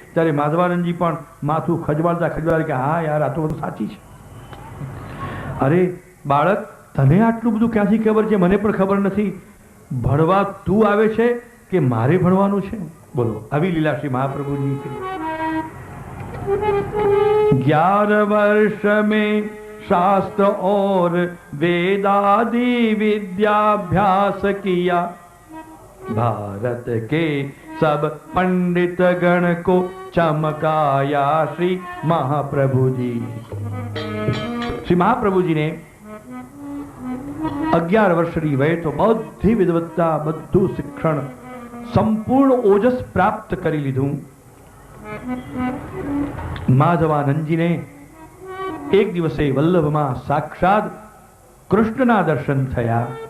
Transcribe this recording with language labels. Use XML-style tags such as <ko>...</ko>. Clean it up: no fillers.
<gu>ત્યારે માધવાનંદજી પણ માથું ખજવાળતા ખજવાળતા કે હા યાર આ તો બધું સાચી છે. અરે બાળક, તને આટલું બધું ક્યાંથી ખબર છે? મને પણ ખબર નથી. ભણવા તું આવે છે કે મારે ભણવાનું છે? બોલો, આવી લીલા શ્રી મહાપ્રભુજી की.</gu> <hi>11 वर्ष में शास्त्र और वेदादि विद्याभ्यास किया, भारत के सब पंडित गण को चमकाया श्री महाप्रभु जी.</hi> <gu>श्री महाप्रभु जी ने 11 વર્ષની વયે તો બધી વિદવત્તા, બધું શિક્ષણ, સંપૂર્ણ ઓજસ પ્રાપ્ત કરી લીધું. માધવાનંદજીને એક દિવસે વલ્લભમાં સાક્ષાત કૃષ્ણના દર્શન થયા.</gu>